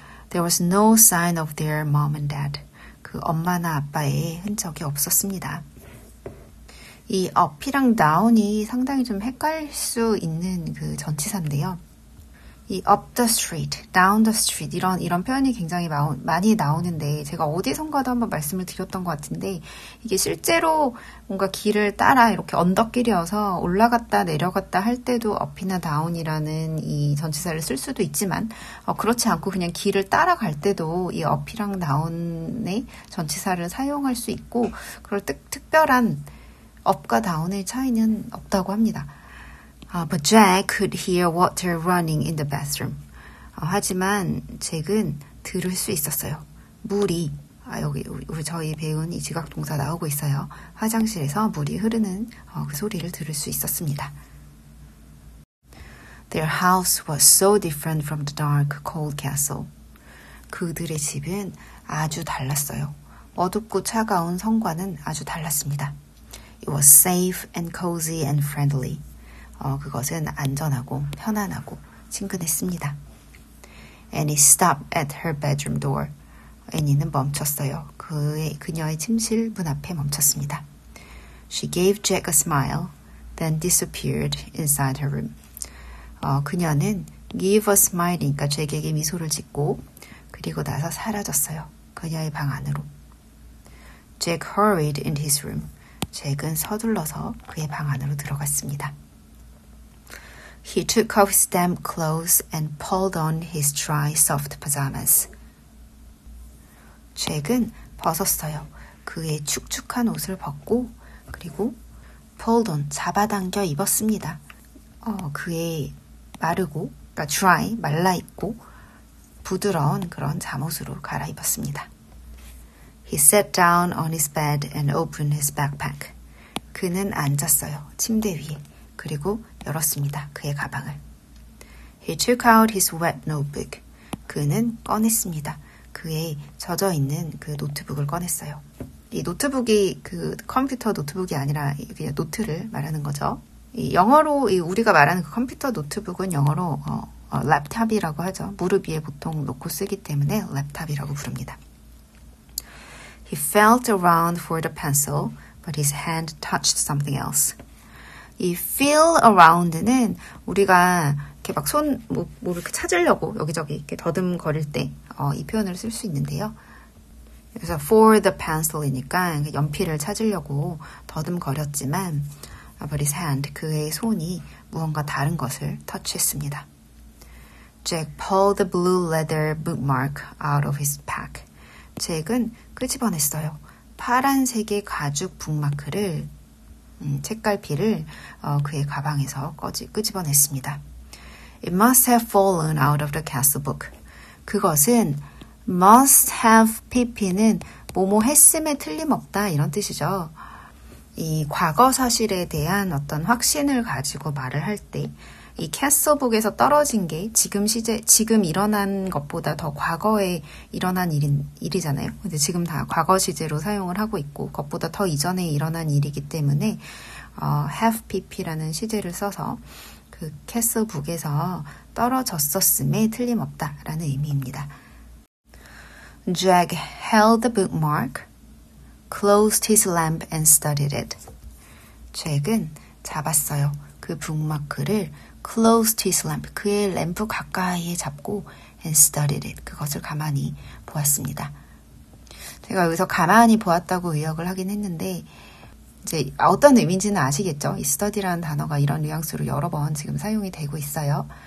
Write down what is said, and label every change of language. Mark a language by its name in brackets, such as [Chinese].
[English] There was no sign of their mom and dad. [Korean] 그 엄마나 아빠의 흔적이 없었습니다. 이 up이랑 down이 상당히 좀 헷갈릴 수 있는 그 전치사인데요. 이 [English] up the street, down the street [Korean] 이런 표현이 굉장히 많이 나오는데 제가 어디선가도 한번 말씀을 드렸던 것 같은데 이게 실제로 뭔가 길을 따라 이렇게 언덕길이어서 올라갔다 내려갔다 할 때도 up이나 down이라는 이 전치사를 쓸 수도 있지만 그렇지 않고 그냥 길을 따라갈 때도 이 up이랑 down의 전치사를 사용할 수 있고 그럴 특별한 up과 down의 차이는 없다고 합니다. [English] But Jack could hear water running in the bathroom. [Korean] 하지만 잭은 들을 수 있었어요. 물이, 여기 저희 배운 이 지각동사 나오고 있어요. 화장실에서 물이 흐르는 그 소리를 들을 수 있었습니다. [English] Their house was so different from the dark, cold castle. [Korean] 그들의 집은 아주 달랐어요. 어둡고 차가운 성과는 아주 달랐습니다. [English] It was safe and cozy and friendly. [Korean] 그것은 안전하고 편안하고 친근했습니다. [English] Annie stopped at her bedroom door. [Korean] 애니는 멈췄어요. 그녀의 침실 문 앞에 멈췄습니다. [English] She gave Jack a smile, then disappeared inside her room. [Korean] 그녀는 [English] give a smile [Korean] 이니까 잭에게 미소를 짓고 그리고 나서 사라졌어요. 그녀의 방 안으로. [English] Jack hurried into his room. [Korean] 잭은 서둘러서 그의 방 안으로 들어갔습니다. [English] He took off his damp clothes and pulled on his dry, soft pajamas. [Korean] 잭은 벗었어요. 그의 축축한 옷을 벗고 그리고 [English] pulled on, [Korean] 잡아당겨 입었습니다. 그의 마르고, 그러니까 dry, 말라있고 부드러운 그런 잠옷으로 갈아입었습니다. [English] He sat down on his bed and opened his backpack. [Korean] 그는 앉았어요. 침대 위에. 그리고 열었습니다. 그의 가방을. [English] He took out his wet notebook. [Korean] 그는 꺼냈습니다. 그의 젖어있는 그 노트북을 꺼냈어요. 이 노트북이 그 컴퓨터 노트북이 아니라 그냥 노트를 말하는 거죠. 이 영어로 우리가 말하는 그 컴퓨터 노트북은 영어로 랩탑이라고 하죠. 무릎 위에 보통 놓고 쓰기 때문에 랩탑이라고 부릅니다. [English] He felt around for the pencil, but his hand touched something else. [Korean] 이 feel around는 우리가 이렇게 막 뭐 이렇게 찾으려고 여기저기 이렇게 더듬거릴 때 이 표현을 쓸 수 있는데요. 그래서 [English] for the pencil [Korean] 이니까 연필을 찾으려고 더듬거렸지만 [English] but his hand, [Korean] 그의 손이 무언가 다른 것을 터치했습니다. [English] Jack pulled the blue leather bookmark out of his pack. [Korean] 잭은 끄집어냈어요. 파란색의 가죽 북마크를 책갈피를 그의 가방에서 끄집어냈습니다. [English] It must have fallen out of the castle book. [Korean] 그것은 [English] must have pp [Korean] 는 뭐뭐 했음에 틀림없다 이런 뜻이죠. 이 과거 사실에 대한 어떤 확신을 가지고 말을 할 때 이 캐슬북에서 떨어진 게 지금 일어난 것보다 더 과거에 일어난 일이잖아요. 근데 지금 다 과거 시제로 사용을 하고 있고 그것보다 더 이전에 일어난 일이기 때문에 [English] have pp [Korean] 라는 시제를 써서 그 캐슬북에서 떨어졌었음에 틀림없다라는 의미입니다. [English] Jack held the bookmark, closed his lamp and studied it. [Korean] 잭은 잡았어요. 그 북마크를 [English] closed his lamp, [Korean] 그의 램프 가까이에 잡고 [English] and studied it, [Korean] 그것을 가만히 보았습니다. 제가 여기서 가만히 보았다고 의역을 하긴 했는데 이제 어떤 의미인지는 아시겠죠? 이 study라는 단어가 이런 뉘앙스로 여러 번 지금 사용이 되고 있어요.